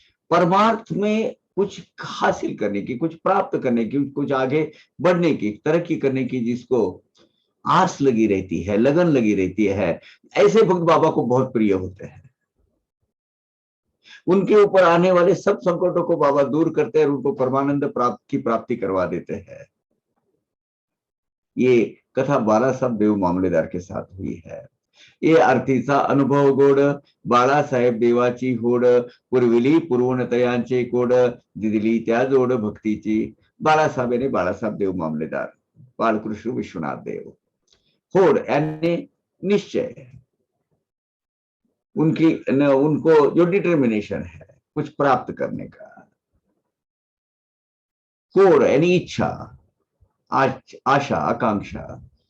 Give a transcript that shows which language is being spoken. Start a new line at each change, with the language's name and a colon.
Hindi: परमार्थ में कुछ हासिल करने की, कुछ प्राप्त करने की, कुछ आगे बढ़ने की, तरक्की करने की जिसको आस लगी रहती है, लगन लगी रहती है, ऐसे भक्त बाबा को बहुत प्रिय होते हैं। उनके ऊपर आने वाले सब संकटों को बाबा दूर करते हैं और उनको परमानंद की प्राप्ति करवा देते हैं। ये कथा बाला साहब देव मामलेदार के साथ हुई है।
Marathi: ये अर्थीचा अनुभव गोड बाळासाहेब देवाची होड पुरविली पूर्वनतयांचे कोड दिली त्या जोड भक्तीची।
Hindi: बाळासाहेब यानी बाळासाहेब देव मामलेदार, बालकृष्ण विश्वनाथ देव। होड यानी निश्चय, उनकी उनको जो डिटर्मिनेशन है कुछ प्राप्त करने का। कोड यानी इच्छा, आशा, आकांक्षा।